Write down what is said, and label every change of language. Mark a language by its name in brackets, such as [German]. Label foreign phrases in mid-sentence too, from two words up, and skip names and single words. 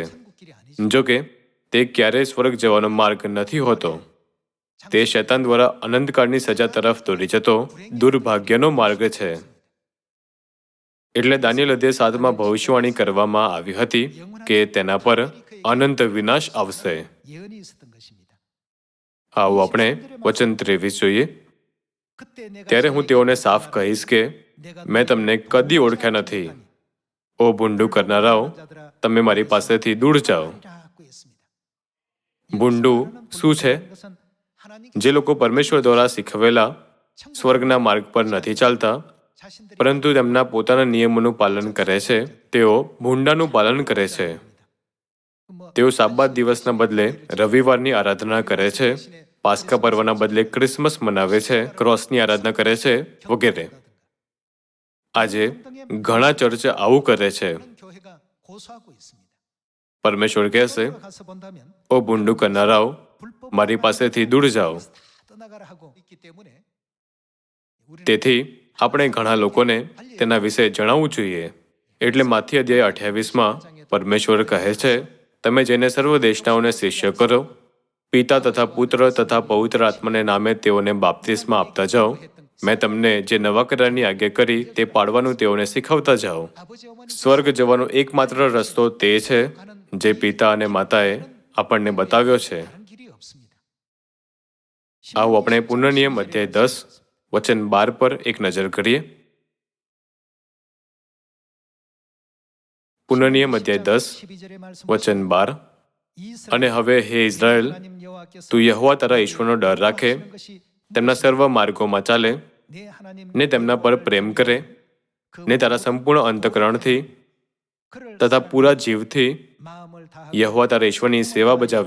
[Gujarati] જો કે તે ક્યારેય સ્વર્ગ જવાનો માર્ગ નથી હોતો. તે શૈતાન દ્વારા અનંતકાળની સજા તરફ દોરી જતો દુર્ભાગ્યનો માર્ગ છે. એટલે દાનિયેલ અધ્યાય 7માં ભવિષ્યવાણી કરવામાં આવી હતી કે તેના પર અનંત વિનાશ આવશે. [Korean] 예언이 있었던 것입니다. [Gujarati] આવું આપણે વચન 23 જોઈએ. ત્યારે હું તેઓને સાફ કહીશ કે મેં તમને કદી ઓળખ્યા નથી. ઓ ભૂંડું કરનારાઓ, તમે મારી પાસેથી દૂર જાઓ. ભૂંડું શું છે? જે લોકો પરમેશ્વર દ્વારા શીખવેલા સ્વર્ગના માર્ગ પર નથી ચાલતા, પરંતુ તેમના પોતાના નિયમોનું પાલન કરે છે, તેઓ ભૂંડાનું પાલન કરે છે. તેઓ સાબત દિવસના બદલે રવિવારની આરાધના કરે છે, પાસ્કા પર્વના બદલે ક્રિસમસ મનાવે છે, ક્રોસની આરાધના કરે છે વગેરે. આજે ઘણા ચર્ચ આવું કરે છે. [Korean] 교회가 고수하고 있습니다. [Gujarati] પરમેશ્વર કહેશે, [Korean] 가서 본다면 [Gujarati] ઓ ભૂંડું કરનારાઓ, મારી પાસેથી દૂર જાઓ. [Korean] 떠나가라 하고 있기 때문에 [Gujarati] તેથી આપણે ઘણા લોકોને તેના વિશે જણાવવું જોઈએ. એટલે માથી અધ્યાય 28માં પરમેશ્વર કહે છે, તમે જઈને સર્વ દેશનાઓને શિષ્ય કરો, પિતા તથા પુત્ર તથા પવિત્ર આત્માને નામે તેઓને બાપ્તિસ્મા આપતા જાઓ. મેં તમને જે નવા કરારની આજ્ઞા કરી તે પાડવાનું તેઓને શીખવતા જાઓ. સ્વર્ગ જવાનો એકમાત્ર રસ્તો તે છે જે પિતા અને માતાએ આપણને બતાવ્યો છે. [Korean] 다른 길이 없습니다. [Gujarati] આવું આપણે પુનર્નિયમ અધ્યાય 10 વચન 12 પર એક નજર કરીએ. પુનર્નિયમ અધ્યાય 10 [Korean] 12절의 말씀 [Gujarati] વચન 12. અને હવે હે ઇઝરાયલ, તું યહોવા તારા ઈશ્વરનો ડર રાખે, તેમના સર્વ માર્ગોમાં ચાલે ને તેમના પર પ્રેમ કરે ને તારા સંપૂર્ણ અંતકરણથી તથા પૂરા જીવથી યહોવા તારા ઈશ્વરની સેવા બજાવે.